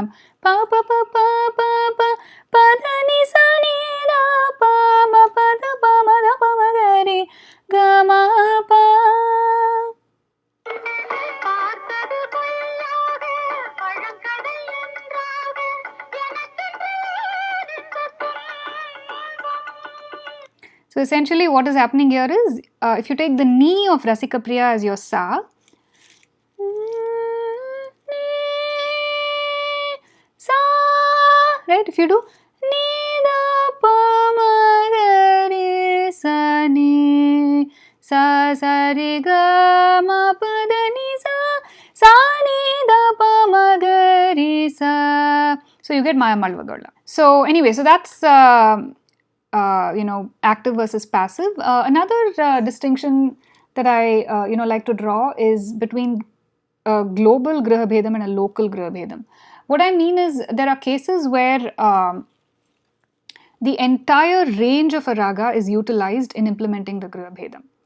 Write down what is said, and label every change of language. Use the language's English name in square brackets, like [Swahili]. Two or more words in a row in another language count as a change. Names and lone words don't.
[English] Pa pa pa pa pa pa pa da ni sa ni da pa ma pa da pa ma da pa ma ga re ga ma pa. So essentially what is happening here is, if you take the ni of Rasikapriya as your sa, right? If you do ni da pa ma ga re sa ni sa ri ga ma pa da ni sa ni da pa ma ga re sa. So you get Maya Malavagaula. So anyway, so that's active versus passive. Another distinction that I like to draw is between a global Gruhabhedam and a local Gruhabhedam. What I mean is there are cases where the entire range of a raga is utilized in implementing the Gruhabhedam.